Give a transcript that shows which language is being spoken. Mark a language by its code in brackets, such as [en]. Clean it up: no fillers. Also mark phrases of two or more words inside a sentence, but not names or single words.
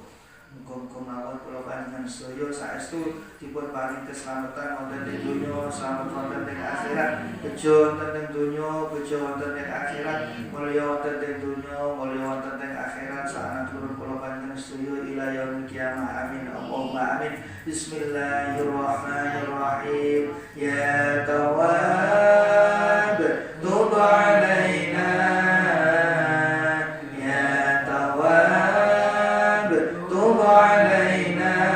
[jv] Muga-muga mawon kula panjenengan sedaya saestu dipun paring keselamatan wonten ing donya, slamet wonten ing akhirat, bejo wonten ing donya, bejo wonten ing akhirat, mulya wonten ing donya, mulya wonten ing akhirat, saanaturun kula panjenengan sedaya [ar] إلى يوم القيامة. آمين. اللهم آمين. بسم الله الرحمن الرحيم. يا تواب، تب علينا. يا تواب، تب علينا.